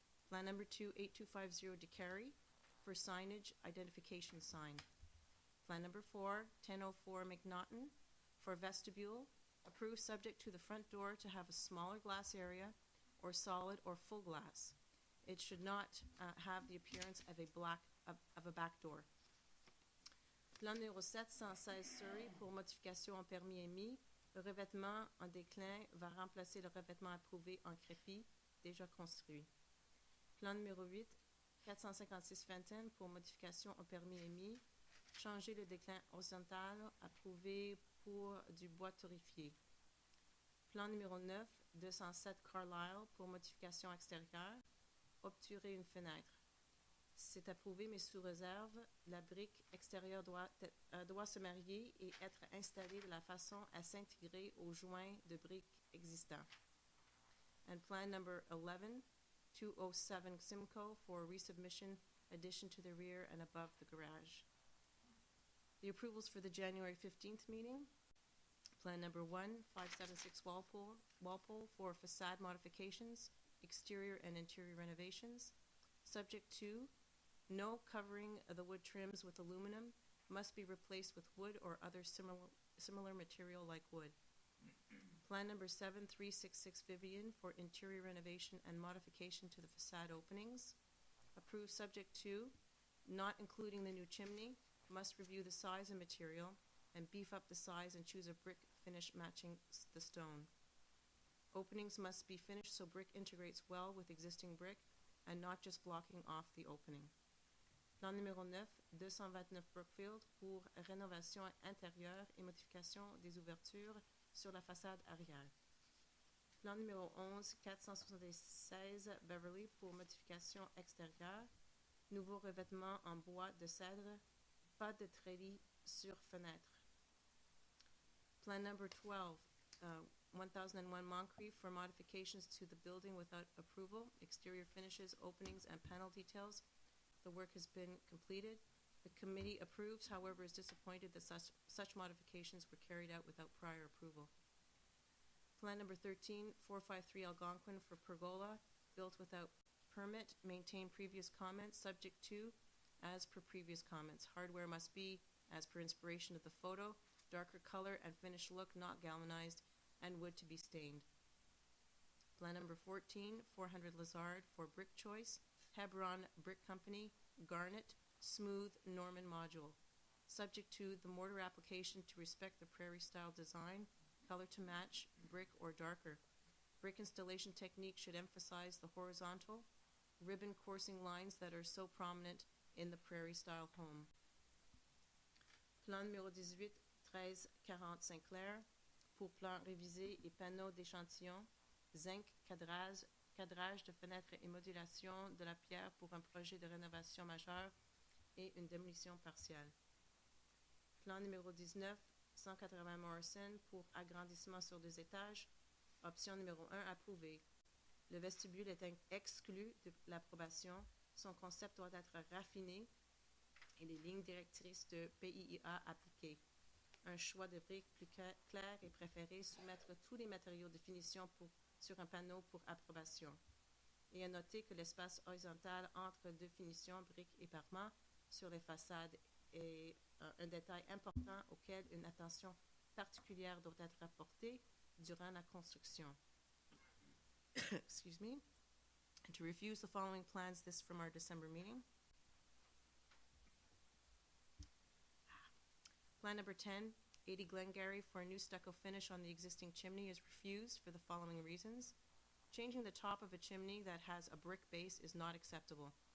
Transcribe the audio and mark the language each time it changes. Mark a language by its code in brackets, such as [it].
[en] Plan number 2, 8250 DeCarry for signage identification sign. Plan number 4, 1004 McNaughton for vestibule, approved subject to the front door to have a smaller glass area or solid or full glass. It should not have the appearance of a back door. [fr] Plan numéro 716 Surrey pour modification en permis émis. Le revêtement en déclin va remplacer le revêtement approuvé en crépi déjà construit. Plan numéro 8 456 Fenton pour modification en permis émis. Changer le déclin horizontal approuvé pour du bois torréfié. Plan numéro 9, 207 Carlisle pour modification extérieure. Obturer une fenêtre. C'est approuvé, mais sous réserve, la brique extérieure doit se marier et être installée de la façon à s'intégrer aux joints de briques existants. [en] And plan number 11, 207 Simcoe for resubmission addition to the rear and above the garage. The approvals for the January 15th meeting. Plan number 1, 576 Walpole for facade modifications, exterior and interior renovations. Subject to, no covering of the wood trims with aluminum must be replaced with wood or other similar material like wood. Plan number 7, 366 Vivian for interior renovation and modification to the facade openings. Approved subject to, not including the new chimney, must review the size and material and beef up the size and choose a brick finish matching the stone. Openings must be finished so brick integrates well with existing brick and not just blocking off the opening. [fr] Plan numéro 9, 229 Brookfield pour rénovation intérieure et modification des ouvertures sur la façade arrière. Plan numéro 11, 476 Beverly pour modification extérieure, nouveau revêtement en bois de cèdre, pas de treillis sur fenêtre. [en] Plan number 12, 1001 Moncrief for modifications to the building without approval, exterior finishes, openings, and panel details. The work has been completed. The committee approves, however, is disappointed that such modifications were carried out without prior approval. Plan number 13, 453 Algonquin for pergola, built without permit, maintain previous comments, subject to, as per previous comments. Hardware must be, as per inspiration of the photo, darker color and finished look, not galvanized, and wood to be stained. Plan number 14, 400 Lazard for brick choice, Hebron Brick Company, garnet, smooth Norman module. Subject to the mortar application to respect the prairie-style design, color to match, brick or darker. Brick installation technique should emphasize the horizontal, ribbon coursing lines that are so prominent in the prairie-style home. [fr] Plan numéro 18, 1340 Saint-Clair, pour plan révisé et panneaux d'échantillon, zinc, cadrage de fenêtres et modulation de la pierre pour un projet de rénovation majeure et une démolition partielle. Plan numéro 19, 180 Morrison pour agrandissement sur 2 étages. Option numéro 1 approuvée. Le vestibule est exclu de l'approbation. Son concept doit être raffiné et les lignes directrices de PIIA appliquées. Un choix de briques plus clair est préféré. Soumettre tous les matériaux de finition sur un panneau pour approbation. Et à noter que l'espace horizontal entre 2 finitions, briques et parements, sur les façades est un détail important auquel une attention particulière doit être apportée durant la construction. [en] Excuse me. And to refuse the following plans, this from our December meeting. Plan number 10, 80 Glengarry for a new stucco finish on the existing chimney is refused for the following reasons. Changing the top of a chimney that has a brick base is not acceptable.